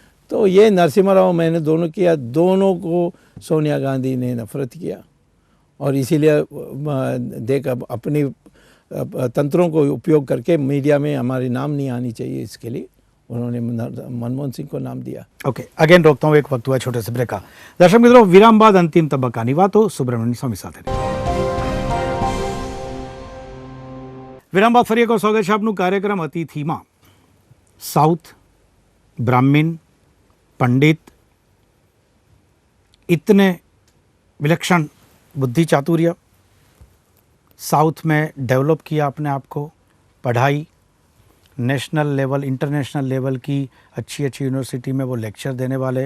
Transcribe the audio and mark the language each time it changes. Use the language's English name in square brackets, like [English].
[Hindi] तो ये नरसिम्हा राव मैंने दोनों किया। दोनों को सोनिया गांधी ने नफरत किया और इसीलिए देख अब अपनी तंत्रों को उपयोग करके मीडिया में हमारी नाम नहीं आनी चाहिए, इसके लिए उन्होंने मनमोहन सिंह को नाम दिया। ओके, अगेन रोकता हूँ, एक वक्त हुआ छोटे से ब्रेक का। [Gujarati] दर्शक મિત્રો, વિરામ બાદ અંતિમ તબક્કાની વાતો સુબ્રમણ્યમ સ્વામી સાથે। વિરામ બાદ ફરી એકવાર સ્વાગત છે આપનું કાર્યક્રમ અતિથિમાં। [Hindi] સાઉથ, ब्राह्मण, पंडित, इतने विलक्षण बुद्धि चातुर्य, साउथ में डेवलप किया अपने आप को, पढ़ाई नेशनल लेवल इंटरनेशनल लेवल की अच्छी अच्छी यूनिवर्सिटी में वो लेक्चर देने वाले।